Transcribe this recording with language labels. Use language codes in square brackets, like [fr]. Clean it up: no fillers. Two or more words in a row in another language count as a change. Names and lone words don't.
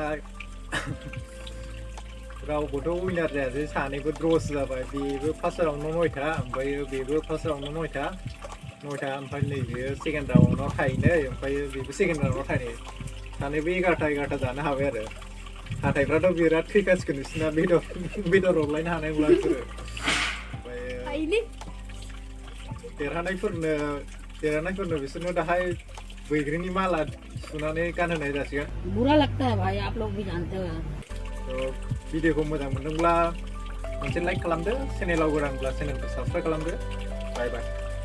[brx] रावबोथ' उइनार जायासै सानैबो ड्र'सो जाबाय बेबो [en] first round [brx] 9था ओमफ्राय बेबो [en] first round [brx] 9था ओमफ्राय नैबे [en] second round [brx] थाइनै ओमफ्राय बेबो [en] second round [brx] थाइनै सानैबो 11 जानो हाबाय आरो हाथाइफ्राथ' बिराद थैखासिगोन बिसोरना बेदर हरलायनो हानाय नंला बिसोरो ओमफ्राय देरहानायफोरनो बिसोरनो दाहाय बैग्रिनि माला सुनानै गानहोनाय जासिगोन [hi] बुरा लगता है भाई आप लोग भी जानते हो [brx] भिडिअखौ मोजां मोनदोंब्ला मोनसे लाइक खालामदो चेनेलाव गोदानब्ला चेनेलखौ साबस्क्राइब खालामदो [en] bye bye